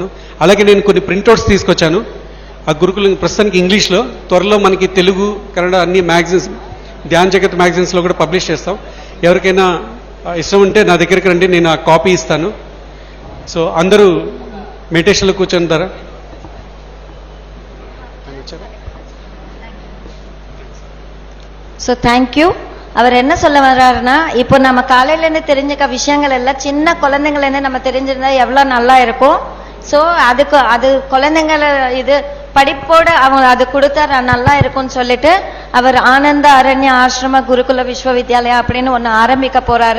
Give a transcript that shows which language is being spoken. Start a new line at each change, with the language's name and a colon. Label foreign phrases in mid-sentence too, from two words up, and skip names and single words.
Telugu: అలాగే నేను కొన్ని ప్రింట్అవుట్స్ తీసుకొచ్చాను. ఆ గురుకులు ప్రస్తుతానికి ఇంగ్లీష్లో, త్వరలో మనకి తెలుగు, కన్నడ అన్ని మ్యాగజైన్స్, ధ్యాన్ జగత్ మ్యాగజైన్స్లో కూడా పబ్లిష్ చేస్తాం. ఎవరికైనా ఇష్టం ఉంటే నా దగ్గరికి రండి, నేను ఆ కాపీ ఇస్తాను. సో అందరూ మెడిటేషన్లో కూర్చుంటారా?
English: so thank you.
Tamil: அவர் என்ன சொல்ல வர்றாருன்னா, இப்போ நம்ம காலையிலேருந்து தெரிஞ்சுக்க விஷயங்கள் எல்லாம் சின்ன குழந்தைங்கள்லேருந்து நம்ம தெரிஞ்சிருந்தா எவ்வளோ நல்லா இருக்கும். ஸோ அது குழந்தைங்களை இது படிப்போடு அவங்க அது கொடுத்தா நல்லா இருக்கும்னு சொல்லிட்டு அவர் ஆனந்த அரண்ய ஆசிரம குருகுல விஸ்வவித்யாலயா அப்படின்னு ஒன்று ஆரம்பிக்க போறாரு.